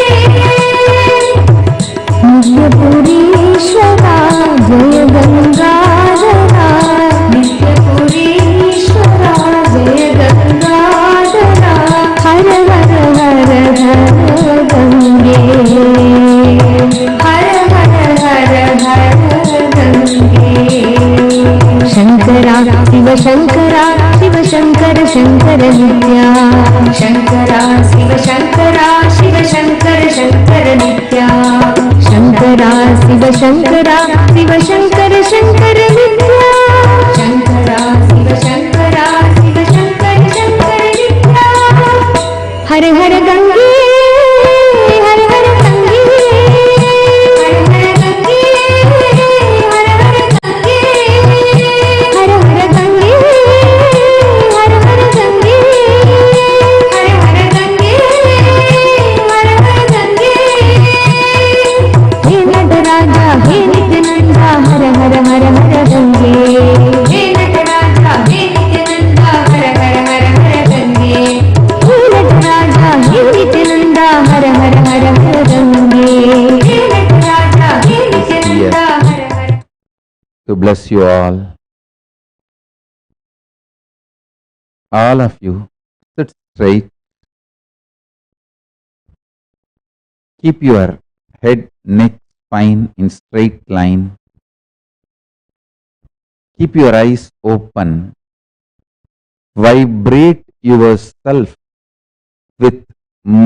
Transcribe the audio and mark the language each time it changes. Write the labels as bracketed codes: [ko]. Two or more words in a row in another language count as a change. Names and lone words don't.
[hi] नित्यपुरीश्वरा जय गंगाधरा, नित्यपुरीश्वरा जय गंगाधरा, हर हर हर हर गंगे, हर हर हर हर गंगे, शंकरा शिव शंकरा शिव शंकर शंकर नित्या, शंकरा शिव शंकरा शिव शंकर शंकर नित्या, शंकरा शिव शंकरा शिव शंकर शंकर नित्या, शंकरा शिव शंकरा शिव शंकर शंकर नित्या, हर हर गंगे, हर हर गंगे, हर हर गंगे, हर हर गंगे, हर हर गंगे, हर हर गंगे, हर हर गंगे, हर हर गंगे, हे नटराजा हे नित्यानंदा हर हर हर हर गंगे, हे नटराजा हे नित्यानंदा हर हर हर हर गंगे, हे नटराजा हे नित्यानंदा हर हर हर हर गंगे, हे नटराजा हे नित्यानंदा हर हर. [en] To bless you all of you, sit straight, keep your head, neck, spine in straight line, keep your eyes open, vibrate yourself with